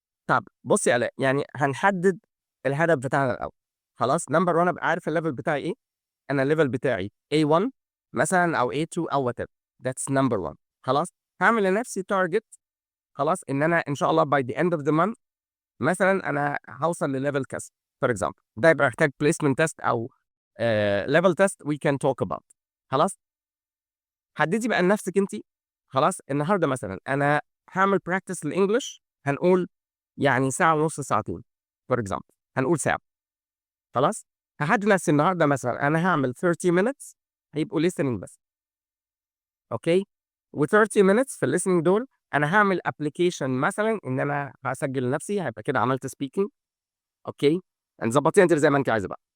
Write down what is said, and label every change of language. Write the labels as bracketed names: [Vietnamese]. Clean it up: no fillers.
[Arabic] طب بصي يا آلاء، يعني هنحدد الهدف بتاعنا الأول. خلاص، نمبر 1 ابقى عارف الليفل بتاعي ايه. انا الليفل بتاعي A1 مثلا او A2 او whatever. [English] That's number 1. [Arabic] خلاص، هعمل لنفسي تارجت. خلاص، ان انا ان شاء الله [English] by the end of the month [Arabic] مثلا انا هوصل لليفل كذا. [English] For example، [Arabic] ده يبقى محتاج [English] placement test او level test we can talk about. [Arabic] خلاص، حددي بقى لنفسك انت. خلاص، النهارده مثلا انا هعمل براكتس للانجلش، هنقول يعني ساعه ونص، ساعتين. [English] For example، [Arabic] هنقول ساعه. خلاص، هحدد نفسي النهارده مثلا انا هعمل 30 minutes هيبقوا listening بس. اوكي، و30 minutes في الليسننج دول انا هعمل ابلكيشن مثلا ان انا هسجل لنفسي، هيبقى كده عملت سبيكينج. اوكي، نظبطيها انت زي ما انت عايزه بقى.